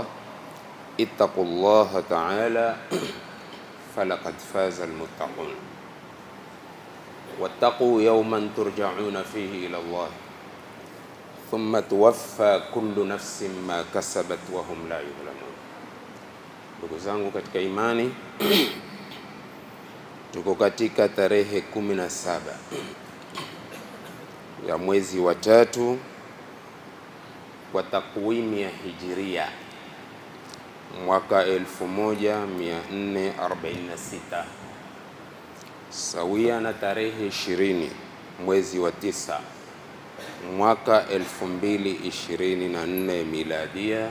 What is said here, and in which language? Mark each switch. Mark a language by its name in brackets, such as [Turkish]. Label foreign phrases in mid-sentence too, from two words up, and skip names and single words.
[Arabic] اتقوا الله تعالى فلقد فاز المتقون. واتقوا يوما ترجعون فيه إلى الله ثم توفى كل نفس ما كسبت وهم لا يظلمون. [Swahili] Ndugu zangu katika imani, tuko katika tarehe 17 ya mwezi wa 3 kwa takwimu ya Hijiria mwaka 1446 sawia na tarehe 20 mwezi wa 9 mwaka 2024 miladia.